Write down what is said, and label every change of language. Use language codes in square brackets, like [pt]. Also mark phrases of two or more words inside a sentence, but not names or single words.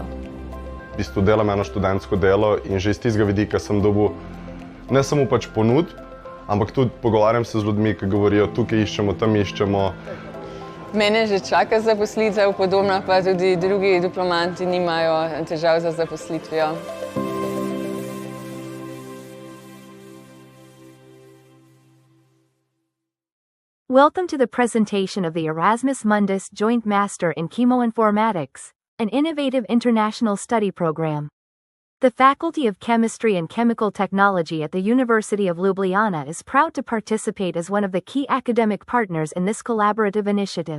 [sl] V bistvu delam eno študentsko delo in že iz tistega vidika sem dobil ne samo ponudb, ampak tudi pogovarjam se z ljudmi, ki govorijo, tukaj iščemo, tam iščemo. Mene že čaka zaposlitev, podobno pa tudi drugi diplomanti nimajo težav za zaposlitvijo. [en] Welcome to the presentation of the Erasmus Mundus Joint Master in Chemoinformatics, an innovative international study program. The Faculty of Chemistry and Chemical Technology at the University of Ljubljana is proud to participate as one of the key academic partners in this collaborative initiative.